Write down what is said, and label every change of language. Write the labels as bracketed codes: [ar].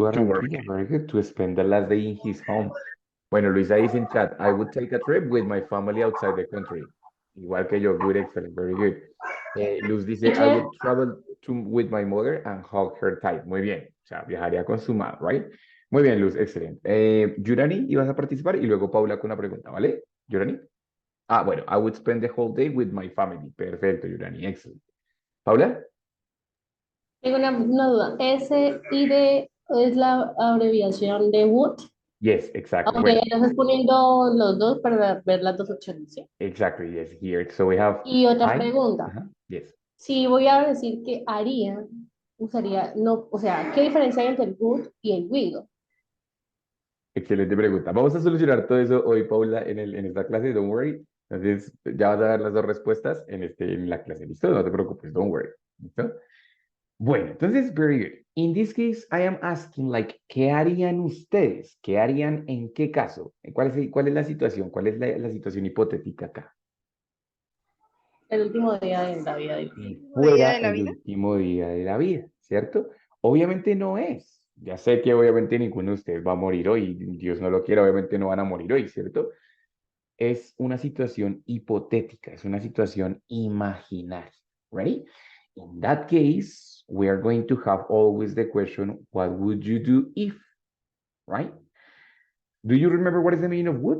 [es] Barranquilla. Barranquilla. [en] Very good. To spend the last day in his home. [es] Bueno, [en] Luisa is in chat. I would take a trip with my family outside the country. [es] Igual que yo. [en] Good, excellent. Very good. [es] Luz dice, [en] I Teacher, would travel with my mother and hug her tight. [es] Muy bien. O sea, viajaría con su madre, right? Muy bien, Luz, excelente. Yurani, ibas a participar y luego Paula con una pregunta, ¿vale? Yurani. Ah, bueno, [en] I would spend the whole day with my family. [es] Perfecto, Yurani, excellent. Paula? tengo una duda. SID es la abreviación de would. [en] Yes, exactly. [es] Aunque Bueno, ya estás poniendo los dos para ver las dos opciones, ¿sí? [en] exactly, yes, here. So we have [es] Y otra [en] I. [es] pregunta. [en] Yes. [es] Si voy a decir que haría, usaría, no, o sea, ¿qué diferencia hay entre el would y el will? Excelente pregunta. Vamos a solucionar todo eso hoy, Paula, en esta clase, [en] don't worry. [es] Entonces, ya vas a ver las dos respuestas en la clase. ¿Listo? No te preocupes, [en] don't worry. [es] ¿Listo? Bueno, entonces, [en] very good. In this case, I am asking, like, [es] ¿qué harían ustedes? ¿Qué harían en qué caso? ¿Cuál es la situación? ¿Cuál es la situación hipotética acá? El último día de la vida de Si ¿Último día de la el vida? último día de la vida, ¿cierto? Obviamente no es. Ya sé que obviamente ninguno de ustedes va a morir hoy. Dios no lo quiera, obviamente no van a morir hoy, ¿cierto? Es una situación hipotética, es una situación imaginaria. [en] Ready? In that case, we are going to have always the question, what would you do if? Right? Do you remember what is the meaning of would?